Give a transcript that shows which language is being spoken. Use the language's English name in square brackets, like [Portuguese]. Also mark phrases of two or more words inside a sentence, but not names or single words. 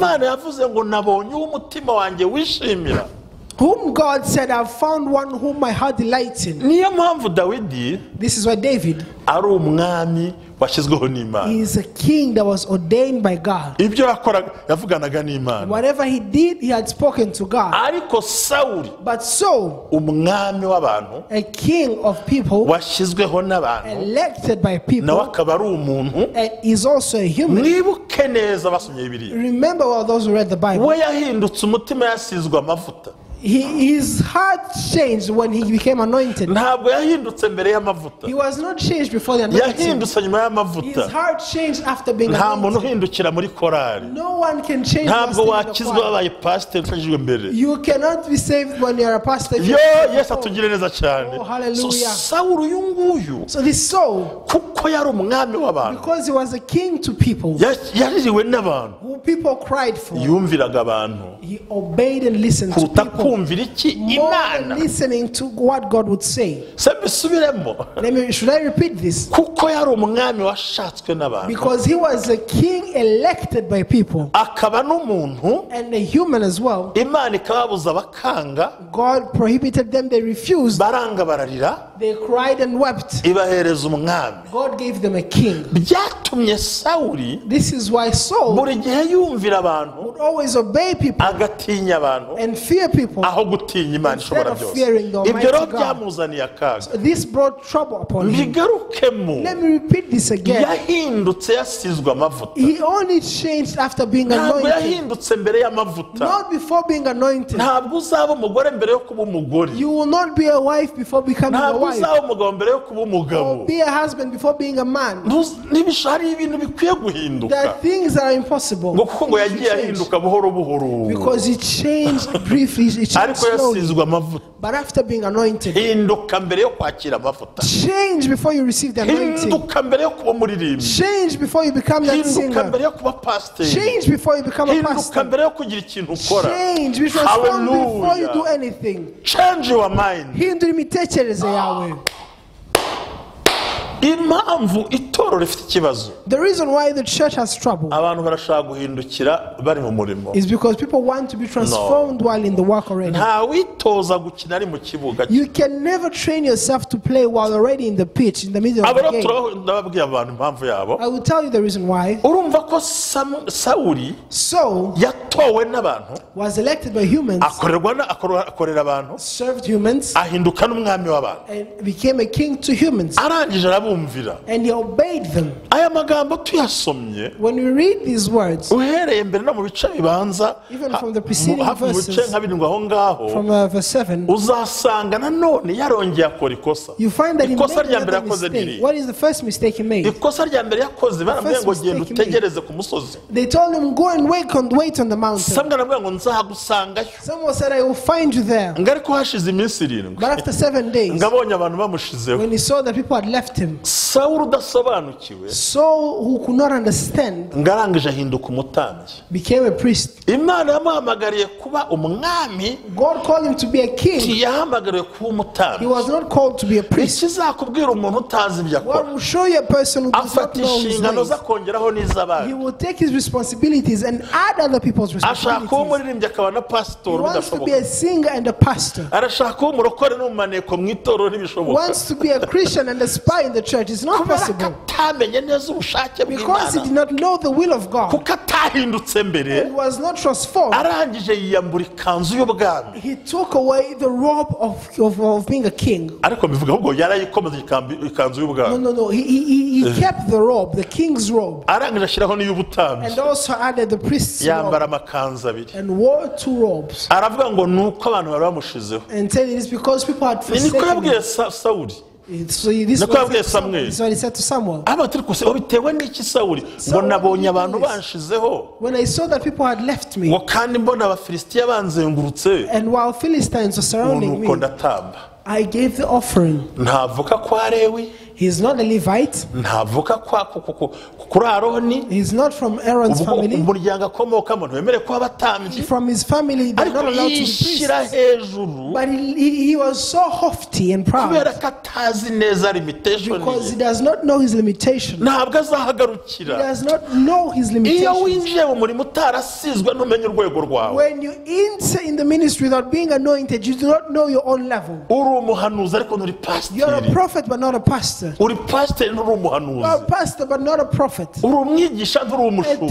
[Kinyarwanda] Imana yavuze ngo nabonye uwo umutima wanjye wishimira. [English] whom God said, I've found one whom my heart delights in. [Kinyarwanda] Niyo mpamvu Dawidi [English] This is why David [Kinyarwanda] ari umwami washyizweho n'Imana. [English] is a king that was ordained by God. [Kinyarwanda] Ibyo yakoraga yavuganaga n'Imana. [English] Whatever he did, he had spoken to God. [Kinyarwanda] Ariko Sawuli, [English] But Saul, [Kinyarwanda] umwami w'abantu, [English] a king of people, [Kinyarwanda] washyizweho n'abantu, [English] elected by [Kinyarwanda] nawe [English] people, [Kinyarwanda] akaba ari umuntu. [English] and is also a human. [Kinyarwanda] Mwibuke neza basomye Bibiliya. [English] Remember all those who read the Bible. [Kinyarwanda] We yahindutse umutima yasizwe amavuta. [English] His heart changed when he became anointed. [Kinyarwanda] Ntabwo yahindutse mbere y'amavuta. [English] He was not changed before the anointing. [Kinyarwanda] Yahindutse nyuma [English] His [Kinyarwanda] y'amavuta. [English] heart changed after being [Kinyarwanda] Nta muntu [English] anointed. [Kinyarwanda] uhindukira muri korari. [English] No one can change [Kinyarwanda] Ntabwo [English] the [Kinyarwanda] wakizwa [English] choir. [Kinyarwanda] wabaye pasiteri ufashijwe mbere. [English] You cannot be saved when you are a pastor. [Kinyarwanda] Yo, Yesu atugire neza cyane. [English] Oh, hallelujah. [Kinyarwanda] So Sawuli uyu nguyu, [English] So this Saul, [Kinyarwanda] kuko yari umwami w'abantu, [English] because he was a king to people, [Kinyarwanda] yaririwe n'abantu, [English] who people cried for, [Kinyarwanda] yumviraga abantu [English] he obeyed and listened to [Kinyarwanda] kuruta [English] people [Kinyarwanda] kumvira iki [English] more than [Kinyarwanda] Imana. [English] listening to what God would say. [Kinyarwanda] Se mbisubiremo. [English] Should I repeat this? [Kinyarwanda] Kuko yari umwami washatswe n'abantu, [English] Because he was a king elected by people [Kinyarwanda] akaba n'umuntu, [English] and a human as well. [Kinyarwanda] Imana ikababuza bakanga, [English] God prohibited them, they refused. [Kinyarwanda] baranga bararira, [English] They cried and wept. [Kinyarwanda] ibahereza umwami. [English] God gave them a king. [Kinyarwanda] Byatumye Sawuli [English] This is why Saul [Kinyarwanda] buri gihe yumvira abantu, [English] would always obey people [Kinyarwanda] agatinya abantu, [English] and fear people. [Kinyarwanda] aho gutinya Imana [English] Instead [Kinyarwanda] ishobora [English] of [Kinyarwanda] byose. [English] fearing the [Kinyarwanda] Ibyo rero [English] Almighty God. [Kinyarwanda] byamuzaniye akaga. [English] This brought trouble upon him. [Kinyarwanda] Bigarukemo, [English] Let me repeat this again. [Kinyarwanda] yahindutse yasizwe amavuta. [English] He only changed after being [Kinyarwanda] Ntabwo [English] anointed, [Kinyarwanda] yahindutse mbere y'amavuta. [English] not before being anointed. [Kinyarwanda] Ntabwo uzaba umugore mbere yo kuba umugore. [English] You will not be a wife before becoming a [Kinyarwanda] Ntabwo [English] wife, [Kinyarwanda] uzaba umugabo mbere yo kuba umugabo. [English] or be a husband before being a man. [Kinyarwanda] Hari ibintu bikwiye [English] There [Kinyarwanda] guhinduka. [English] are things that are impossible. [Kinyarwanda] Ngo kuko ngo [English] Things should [Kinyarwanda] yagiye [English] change. [Kinyarwanda] ahinduka buhoro buhoro. [English] Because he changed briefly, he changed [Kinyarwanda] Ariko [English] slowly. [Kinyarwanda] yasizwe amavuta. [English] But after being anointed, [Kinyarwanda] Hinduka mbere yo kwakira amavuta. [English] change before you receive the anointing. [Kinyarwanda] Hinduka mbere yo kuba umuririmbyi. [English] Change before you become that [Kinyarwanda] Hinduka [English] singer. [Kinyarwanda] mbere yo kuba pasiteri. [English] Change before you become a [Kinyarwanda] Hinduka [English] pastor. [Kinyarwanda] mbere yo kugira ikintu ukora. Change, be transformed before you do Hallelujah. [English] anything. Change your mind. [Kinyarwanda] Hindura imitekerereze yawe. impamvu itorero rifite ikibazo [English] The reason why the church has trouble [Kinyarwanda] abantu barashaka guhindukira bari mu murimo [English] is because people want to be transformed while in the work already. [Kinyarwanda] nta witoza gukina ari mu kibuga [English] You can never train yourself to play while already in the pitch, in the middle of the [Kinyarwanda] abaro [English] game. [Kinyarwanda] ndababwiye abantu impamvu yabo [English] I will tell you the reason why. [Kinyarwanda] urumva ko Sawuli [English] Saul [Kinyarwanda] yatowe n'abantu [English] was elected by humans, [Kinyarwanda] akorera abantu [English] served humans, [Kinyarwanda] ahinduka n'umwami w'abantu [English] and became a king to humans. [Kinyarwanda] arangije arabumvira [English] And he obeyed them. [Kinyarwanda] aya magambo tuyasomye [English] When we read these words, [Kinyarwanda] uhereye mbere no mu bice bibanza [English] even from the preceding [Kinyarwanda] hafi mu bice [English] verses, [Kinyarwanda] nka birindwi aho ngaho [English] from verse 7, [Kinyarwanda] uzasanga nanone yarongeye akora ikosa [English] you find that he made [Kinyarwanda] ikosa rya mbere [English] another [Kinyarwanda] yakoze [English] mistake. [Kinyarwanda] niri [English] What is the first mistake he made? [Kinyarwanda] ikosa rya mbere yakoze baramubwiye ngo [English] mistake [Kinyarwanda] genda [English] he made. [Kinyarwanda] utegereze ku musozi [English] They told him, go and wait on the mountain. [Kinyarwanda] samwe aramubwira ngo nzagusangayo [English] Someone said, I will find you there. [Kinyarwanda] ngo ariko hashize iminsi irindwi [English] But after 7 days, [Kinyarwanda] ngo abonye abantu bamushizeho [English] when he saw that people had left him, [Kinyarwanda] Sawuli udasobanukiwe [English] Saul, who could not understand, [Kinyarwanda] ngo arangije ahinduka umutambyi [English] became a priest. [Kinyarwanda] imana yamuhamagariye kuba umwami [English] God called him to be a king. [Kinyarwanda] ntiyahamagariwe kuba [English] He [Kinyarwanda] umutambyi [English] was not called to be a priest. [Kinyarwanda] ikizakubwira umuntu utazi ibyo [English] What [Kinyarwanda] akora [English] will show you a person who does not [Kinyarwanda] afata [English] know his [Kinyarwanda] inshingano [English] ways? [Kinyarwanda] ze akongeraho [English] He [Kinyarwanda] n'iz'abandi [English] will take his responsibilities and add other people's [Kinyarwanda] ashaka kuba [English] responsibilities. [Kinyarwanda] umuririmbyi akaba na [English] He [Kinyarwanda] pasitori [English] wants to be [Kinyarwanda] bidashoboka [English] a singer and a pastor. [Kinyarwanda] arashaka kuba umurokore n'umumaneko mu itorero [English] He [Kinyarwanda] ntibishoboka [English] wants to be a Christian and a spy in the church. It's not [Kinyarwanda] kubera ko [English] possible [Kinyarwanda] atamenye neza ubushake [English] because he [Kinyarwanda] bw'imana [English] did not know the will of God. [Kinyarwanda] kuko atahindutse mbere [English] He was not transformed. [Kinyarwanda] arangije yiyambura ikanzu y'ubwami [English] He took away the robe of being a king. [Kinyarwanda] ariko bivuga ahubwo yarayikomeje ikanzu [English] No, [Kinyarwanda] y'ubwami [English] no, no. He kept the robe, the king's robe, [Kinyarwanda] arangije ashyiraho n'iy'ubutambyi [English] and also added the priest's [Kinyarwanda] yambara [English] robe [Kinyarwanda] amakanzu abiri [English] and wore 2 robes. [Kinyarwanda] aravuga ngo ni uko abantu bari bamushizeho [English] And said it is because people had [Kinyarwanda] ni niko [English] forsaken [Kinyarwanda] yabwiye [English] him. [Kinyarwanda] Sawuli [English] So this [Kinyarwanda] niko yabwiye Samweli [English] is what he said to Samuel. [Kinyarwanda] aba turi kuse bitewe n'iki Sawuli ngo nabonye abantu banshizeho [English] When I saw that people had left me, [Kinyarwanda] ngo kandi mbona abafilisitiya banzengurutse [English] and while Philistines were surrounding [Kinyarwanda] nuko [English] me, [Kinyarwanda] ndatamba [English] I gave the offering. [Kinyarwanda] ntavuka kwa Lewi [English] He is not a Levite. [Kinyarwanda] ntavuka kuri Aroni [English] He's not from Aaron's family. [Kinyarwanda] umuryango akomokamo ntiwemerewe kuba abatambyi [English] From his family, they're [Kinyarwanda] ariko [English] not allowed to be [Kinyarwanda] yishyira [English] priests. [Kinyarwanda] hejuru [English] But he was so haughty and [Kinyarwanda] kubera [English] proud [Kinyarwanda] ko atazi neza limitation [English] because [Kinyarwanda] ye [English] he does not know his limitation. [Kinyarwanda] ntabwo [English] He [Kinyarwanda] azahagarukira [English] does not know his [Kinyarwanda] iyo [English] limitations. [Kinyarwanda] winjiye mu murimo utarasizwe ntumenye urwego rwawe [English] When you enter in the ministry without being anointed, you do not know your own level. [Kinyarwanda] uri umuhanuzi ariko nturi [English] You're a [Kinyarwanda] pasiteri [English] prophet but not a pastor. [Kinyarwanda] uri pasiteri nturi umuhanuzi [English] You're a pastor but not a prophet. [Kinyarwanda] uri umwigisha nturi [English] A [Kinyarwanda] umushumba